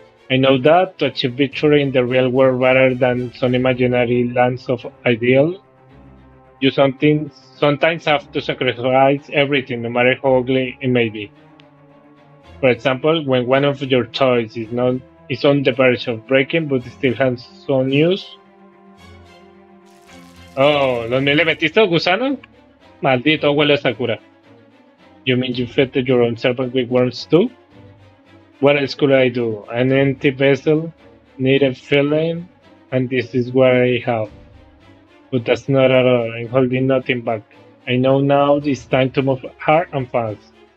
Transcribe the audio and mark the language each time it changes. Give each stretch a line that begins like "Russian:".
English: I know that to achieve victory in the real world rather than some imaginary lands of ideal, you sometimes have to sacrifice everything, no matter how ugly it may be. For example, when one of your toys is not is on the verge of breaking, but still has some use.
Spanish: Oh, ¿los míos le metiste gusanos? Maldito abuelo Sakura.
English: You mean you infected your own servant with worms too? What else could I do? An empty vessel, need a filling, and this is what I have. But that's not at all. I'm holding nothing back. I know now it's time to move hard and fast.